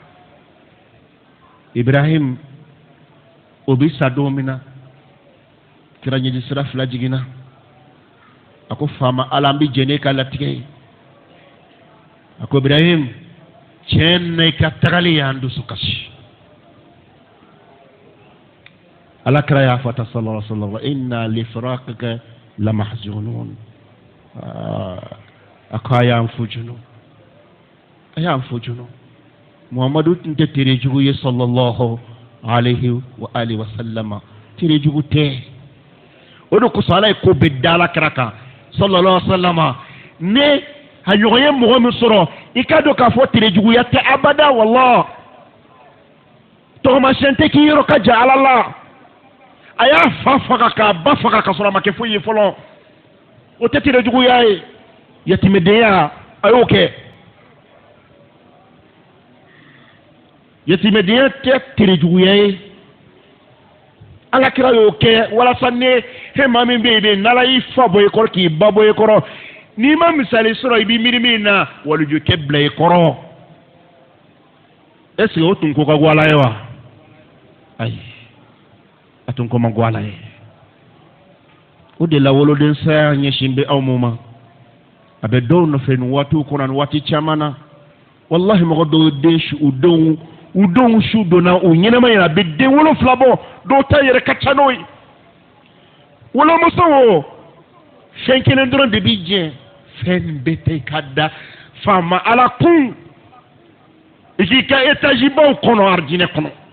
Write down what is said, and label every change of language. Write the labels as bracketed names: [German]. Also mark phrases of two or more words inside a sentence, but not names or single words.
[Bambara] Ibrahim o bɛ sa don min na kira ɲɛji sira fila jiginna a ko faama Ala an bɛ jɛn n'e ka latigɛ ye a ko Ibrahim tiɲɛ na i ka tagali y'an dusu kasi Ala kira y'a fɔ ta [Arabic] صلى الله عليه وسلم إنا لفراقك لمحزونون [Bambara] a ko a y'an fojunu Muhamadu tun tɛ tere jugu ye [Arabic] صلى الله عليه وآله وسلم [Bambara] tere jugu tɛ o de kosɔn Ala ye ko bɛɛ da Ala kira kan [Arabic] صلى الله عليه وسلم [Bambara] ne a ɲɔgɔn ye mɔgɔ min sɔrɔ i ka dɔn k'a fɔ tere juguya tɛ abada wallah tɔgɔma sɛn tɛ k'i yɔrɔ ka jan ala la a y'a fa faga k'a ba faga ka sɔrɔ a ma kɛ foyi ye fɔlɔ o tɛ terejuguya ye yatimɛdenya a y'o kɛ yatimɛdenya tɛ terejuguya ye alakira y'o kɛ walasa ne he maa min bɛ yen n'ala y'i fa bɔ i kɔrɔ k'i ba bɔ i kɔrɔ n'i ma misali sɔrɔ i b'i miiri min na walijukɛ bila i kɔrɔ [French] est-ce que [Bambara] o tun ko ka go ala ye wa ayi a tun ko ma go ala ye o de la woloden saya ɲɛsin bɛ aw ma a bɛ dɔw nɔfɛ nin waatiw kɔnɔ nin waati caman na wallahi mɔgɔ dɔw den u denw su donna u ɲɛnama yɛrɛ a bɛ den 7 bɔ dɔw ta yɛrɛ ka ca n'o ye wolomuso o fɛn kelen dɔrɔn de b'i jɛ fɛn bɛɛ tɛ ka da faama ala kun i k'i ka étage baw kɔnɔ arijinɛ kɔnɔ